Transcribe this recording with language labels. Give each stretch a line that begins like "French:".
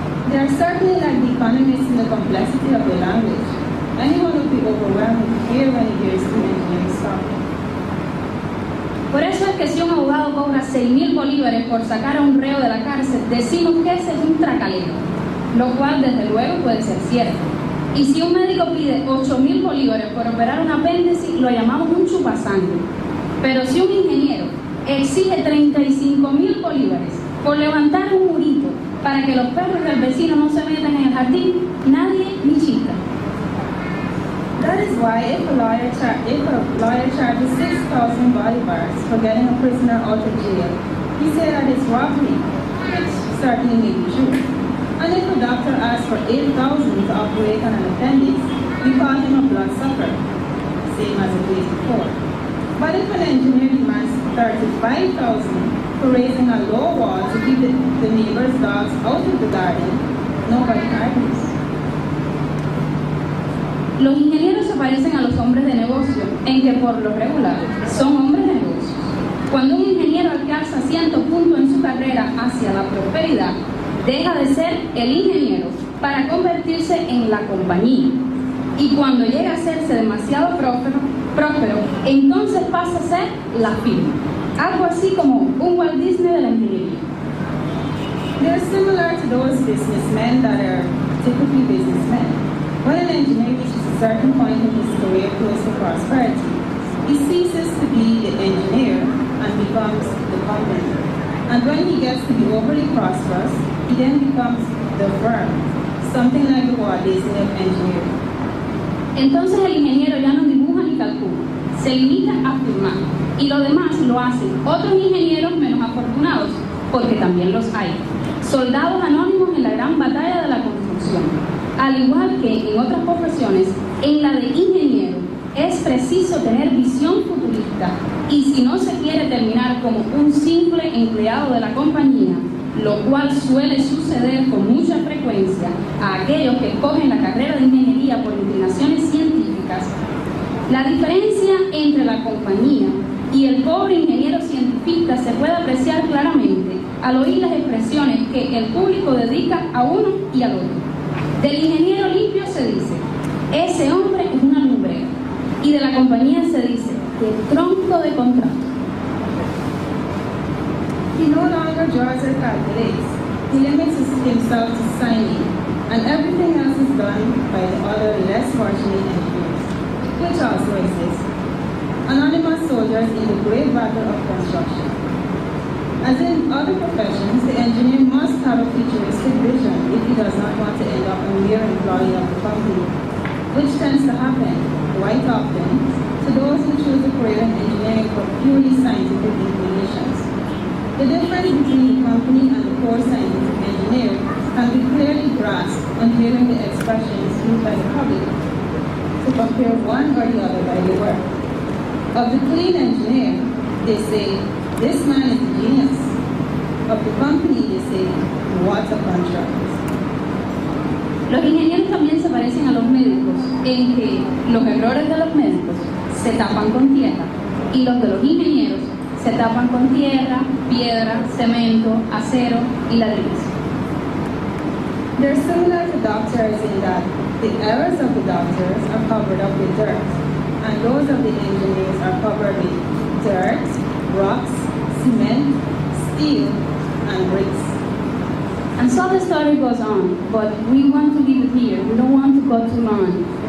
English: They are certainly like the economists in the complexity of the language. Anyone would be overwhelmed to hear when he hears two engineers talking.
Spanish: Por eso es que si un abogado cobra 6.000 bolívares por sacar a un reo de la cárcel, decimos que ese es un tracalero, lo cual desde luego puede ser cierto. Y si un médico pide 8.000 bolívares por operar un apéndice, lo llamamos un chupasangre. Pero si un ingeniero exige 35.000 bolívares por levantar un murito para que los perros del vecino no se metan en el jardín, nadie ni chica.
English: That is why if a lawyer charges 6,000 bolivars for getting a prisoner out of jail, he said that it's robbery, which certainly may be true. And if a doctor asks for 8,000 to operate on an appendix, we call him a bloodsucker, same as it was before. But if an engineer demands 35,000 for raising a low wall to keep the neighbor's dogs out of the garden, nobody argues.
Spanish: Los ingenieros se parecen a los hombres de negocio en que por lo regular son hombres de negocios. Cuando un ingeniero alcanza cierto punto en su carrera hacia la prosperidad, deja de ser el ingeniero para convertirse en la compañía. Y cuando llega a hacerse demasiado próspero, entonces pasa a ser la firma. Algo así como un Walt Disney de la ingeniería.
English: They're similar to those businessmen that are typically businessmen. When an engineer reaches a certain point in his career close to prosperity, he ceases to be the engineer and becomes the company. And when he gets to be overly prosperous, he then becomes the firm, something like the Walt Disney of engineering.
Spanish: Entonces el ingeniero ya no dibuja ni calcula, se limita a firmar, y lo demás lo hacen otros ingenieros menos afortunados, porque también los hay. Soldados anónimos en la gran batalla de la construcción. Al igual que en otras profesiones, en la de ingeniero es preciso tener visión futurista y si no se quiere terminar como un simple empleado de la compañía, lo cual suele suceder con mucha frecuencia a aquellos que escogen la carrera de ingeniería por inclinaciones científicas, la diferencia entre la compañía y el pobre ingeniero científico se puede apreciar claramente al oír las expresiones que el público dedica a uno y al otro. Del ingeniero limpio se dice, ese hombre es una lumbrera. Y de la compañía se dice, el tronco de contrato.
English: He no longer draws or calculates. He limits himself to signing, and everything else is done by the other less fortunate engineers, which also exists. Anonymous soldiers in the great battle of construction. As in other professions, the engineer must have a futuristic vision if he does not want to end up a mere employee of the company, which tends to happen quite often to those who choose a career in engineering for purely scientific inclinations. The difference between the company and the core scientific engineer can be clearly grasped on hearing the expressions used by the public to compare one or the other by their work. Of the clean engineer, they say, this man is a genius. Of the company, they say, what a contract.
Spanish: Los ingenieros también se parecen a los médicos en que los errores de los médicos se tapan con tierra y los de los ingenieros se tapan con tierra, piedra, cemento, acero y ladrillos.
English: They're similar to doctors in that the errors of the doctors are covered up with dirt, and those of the engineers are covered with dirt, rocks, cement, steel, and bricks. And so the story goes on, but we want to leave it here. We don't want to go too long.